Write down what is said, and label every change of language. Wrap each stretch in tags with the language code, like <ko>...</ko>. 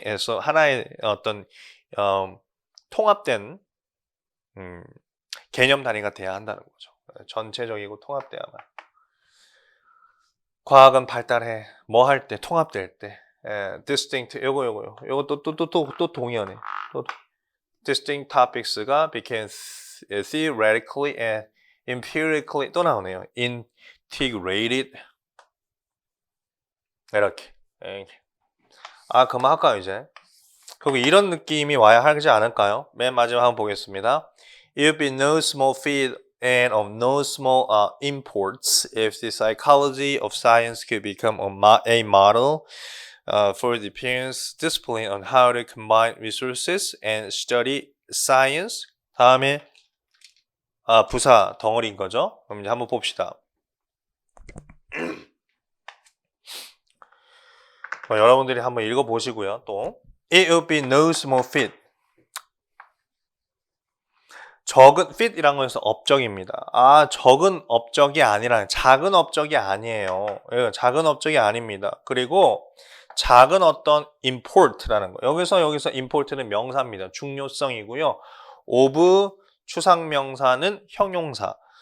<ko>그래서 하나의 어떤 통합된 개념 단위가 돼야 한다는 거죠. 전체적이고 통합돼야만. 과학은 발달해. 뭐 할 때 통합될 때. distinct 요거 또 동의하네.</ko> <en>distinct topics가 became theoretically and empirically</en> <ko>또 나오네요. integrated 이렇게. 그만 할까요 이제? 그리고 이런 느낌이 와야 하지 않을까요? 맨 마지막 한번 보겠습니다.</ko> <en>It would be no small feat and of no small imports if the psychology of science could become a model for the parents' discipline on how to combine resources and study science.</en> <ko>다음에 부사 덩어리인 거죠. 그럼 이제 한번 봅시다. 여러분들이 한번 읽어보시고요.</ko> <en>또 It would be no small feat.</en> <ko>적은 feat이란 것은 업적입니다. 적은 업적이 아니라 작은 업적이 아니에요. 작은 업적이 아닙니다. 그리고 작은 어떤 import라는 거. 여기서 import는 명사입니다. 중요성이고요. of 추상명사는 형용사.</ko>